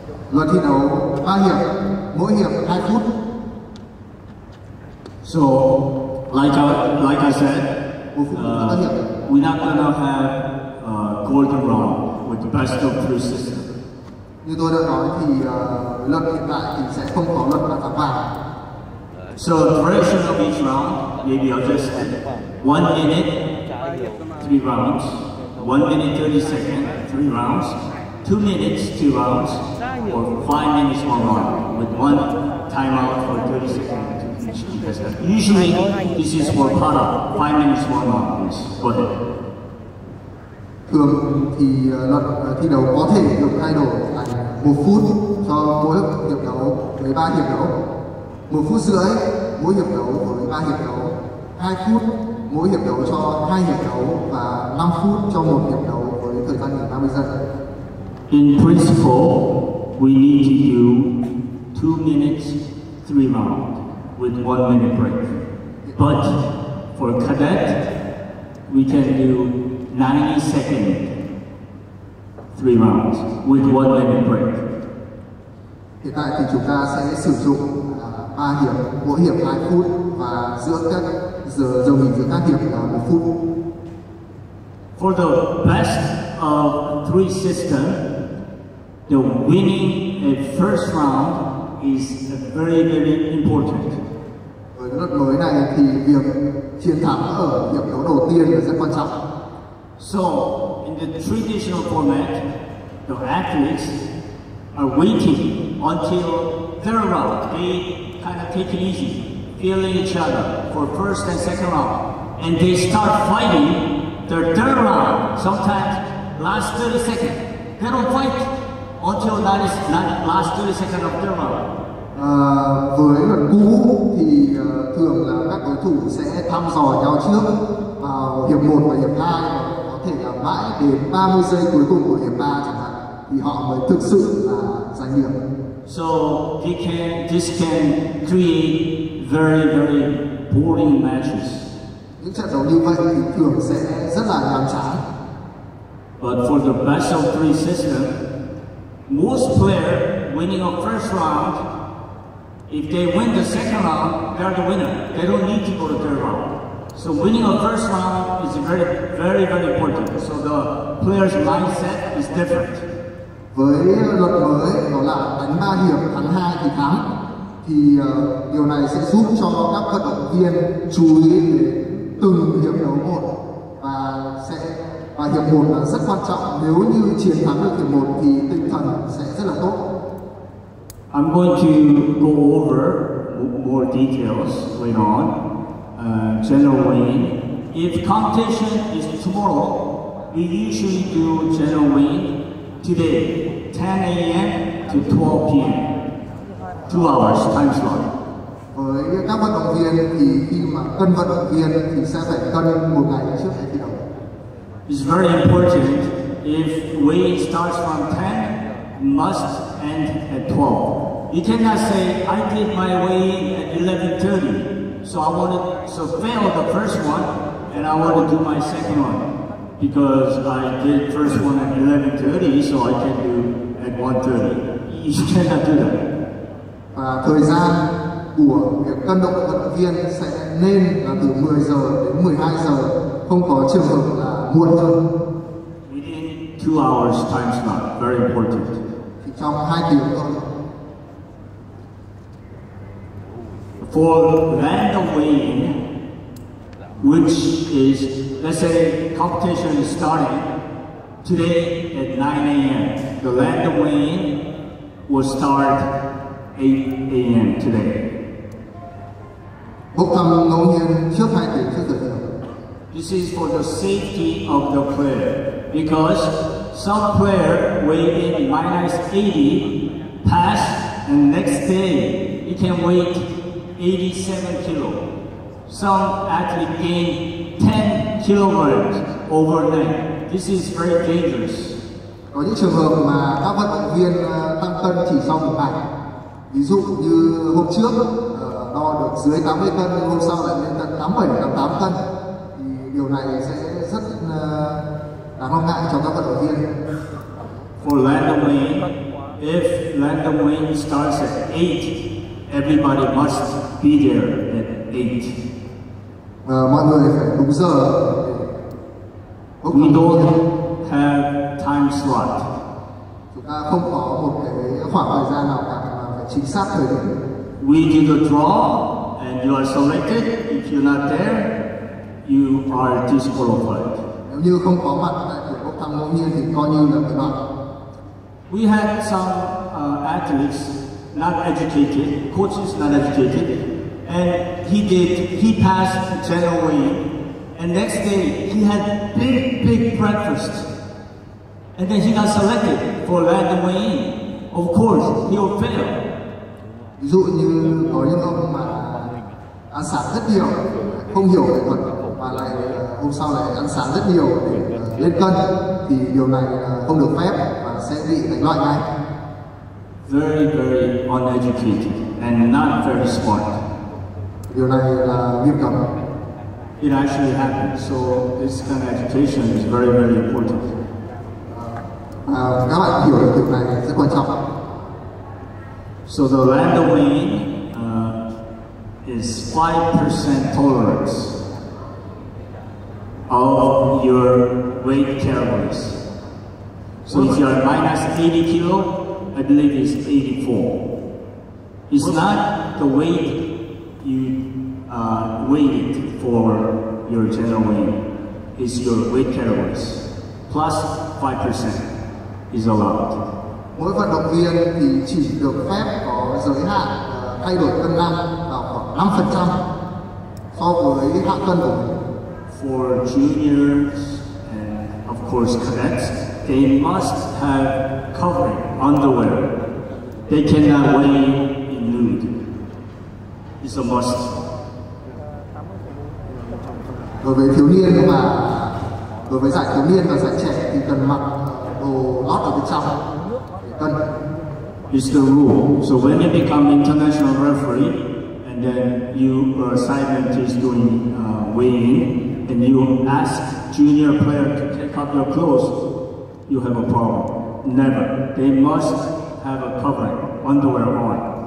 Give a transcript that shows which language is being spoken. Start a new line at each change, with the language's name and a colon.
Vietnamese: Luật thi đấu 3 hiệp, mỗi hiệp 2 phút.
English: So, like I said, we're not gonna have a golden round with the best of 3 system.
Vietnamese: Như tôi đã nói thì luật hiện tại thì sẽ không có luật bàn thắng vàng.
English: So duration of each round, maybe I'll just add 1 minute, 3 rounds, 1 minute 30 seconds, 3 rounds, 2 minutes, 2 rounds, or 5 minutes, 1 round, with 1 timeout for 30 seconds to each contestant. Usually, this is for para, 5 minutes, 1 round. Go ahead.
Vietnamese: Thường thì luật thi đấu có thể được thay đổi thành 1 phút cho mỗi hiệp đấu với 3 hiệp đấu, 1 phút rưỡi mỗi hiệp đấu với 3 hiệp đấu, 2 phút mỗi hiệp đấu cho 2 hiệp đấu và 5 phút cho 1 hiệp đấu với thời gian nghỉ 30 giây.
English: In principle, we need to do 2 minutes 3 rounds with 1 minute break. But for cadet, we can do 90-second 3 rounds with 1 minute break.
Vietnamese: Hiện tại thì chúng ta sẽ sử dụng 3 hiệp, mỗi hiệp 2 phút và giữa các giờ nghỉ giữa các hiệp là 1 phút.
English: For the best of 3 system, the winning a first round is very, very important.
Vietnamese: Với luật mới này thì việc chiến thắng ở hiệp đấu đầu tiên là rất quan trọng.
English: So, in the traditional format, the athletes are waiting until their round. They kind of take it easy, feeling each other for first and second round, and they start fighting their third round. Sometimes last 30 seconds. They don't fight until last 30 seconds of their round.
Vietnamese: Với luật cũ thì thường là các đối thủ sẽ thăm dò nhau trước vào hiệp 1 và hiệp 2, và có thể là mãi đến 30 giây cuối cùng của hiệp 3 chẳng hạn thì họ mới thực sự là giành điểm.
English: So this can create very, very boring matches.
Vietnamese: Những trận đấu như vậy thì thường sẽ rất là nhàm chán.
English: But for the best of 3 system, most players winning a first round, if they win the second round, they are the winner. They don't need to go to third round. So winning a first round is very, very, very important. So the player's mindset is different.
Vietnamese: Với luật mới đó là đánh 3 hiệp thắng 2 thì thắng, thì điều này sẽ giúp cho các vận động viên chú ý đến từng hiệp đấu một, và hiệp 1 là rất quan trọng. Nếu như chiến thắng được hiệp 1 thì tinh thần sẽ rất là tốt.
English: I'm going to go over more details later on. General weighing. If competition is tomorrow, we usually do general weighing today, 10 a.m. to 12 p.m. 2 hours time slot.
Vietnamese: Với các vận động viên thì khi mà cân vận động viên thì sẽ phải cân một ngày trước khi thi đấu.
English: It's very important. If weighing starts from 10, must end at 12. You cannot say I did my weighing at 11:30, so fail the first one, and I want to do my second one because I did first one at 11:30, so I can do at 1:30. You cannot do that.
Vietnamese: Và thời gian của việc cân vận động viên sẽ nên là từ 10 giờ đến 12 giờ, không có trường hợp là muộn hơn.
English: Within 2 hours time slot, very important.
Vietnamese: Thì trong 2 tiếng thôi.
English: For random weighing, which is, let's say, competition is starting today at 9 a.m. The random weighing will start 8 a.m. today.
Vietnamese: Bốc thăm ngẫu nhiên trước 2 tiếng trước giờ thi đấu.
English: This is for the safety of the player, because some player weigh in -80, pass, and next day he can weigh 87 kilo. Some athlete gain 10 kilograms overnight. This is very dangerous.
Vietnamese: Có những trường hợp mà các vận động viên tăng cân chỉ sau một ngày. Ví dụ như hôm trước đo được dưới 80 cân, nhưng hôm sau lại lên tận 87, 88 cân. Thì điều này sẽ rất đáng lo ngại cho các vận động viên.
English: For random weighing, if random weighing starts at 8, everybody must be there at 8.
Vietnamese: Mọi người phải đúng giờ.
English: We don't have time slot.
Vietnamese: Chúng ta không có một cái khoảng thời gian nào cả mà phải chính xác thời điểm.
English: We do the draw, and you are selected. If you're not there, you are disqualified.
Vietnamese: Nếu như không có mặt tại buổi bốc thăm ngẫu nhiên thì coi như là bị loại.
English: We had some athletes not educated, coaches not educated, and he passed general weighing, and next day he had big breakfast, and then he got selected for random weighing. Of course, he will fail.
Vietnamese: Ví dụ như có những ông mà ăn sáng rất nhiều, không hiểu về thuật, mà lại hôm sau lại ăn sáng rất nhiều để lên cân, thì điều này không được phép và sẽ bị đánh loại ngay.
English: Very, very uneducated and not very smart.
Vietnamese: Điều này là nghiêm cấm.
English: It actually happens, so this kind of education is very, very important.
Vietnamese: Các bạn hiểu được điều này rất quan trọng.
English: So the land domain is 5% tolerance of your weight calories. So if you are minus 80 kilo, I believe it's 84. It's not the weight you weighted for your general weight. It's your weight calories plus 5% is allowed.
Vietnamese: Mỗi vận động viên thì chỉ được phép có giới hạn thay đổi cân nặng vào khoảng 5% so với hạng cân của mình.
English: For juniors and of course cadets, they must have covering underwear. They cannot weigh in nude. It's a must.
Vietnamese: Đối với thiếu niên và đối với giải thiếu niên và giải trẻ thì cần mặc đồ lót ở bên trong để cân.
English: It's the rule. So when you become international referee and then your assignment is doing weighing and you ask junior player to take off your clothes, you have a problem. Never. They must have a covering, underwear on.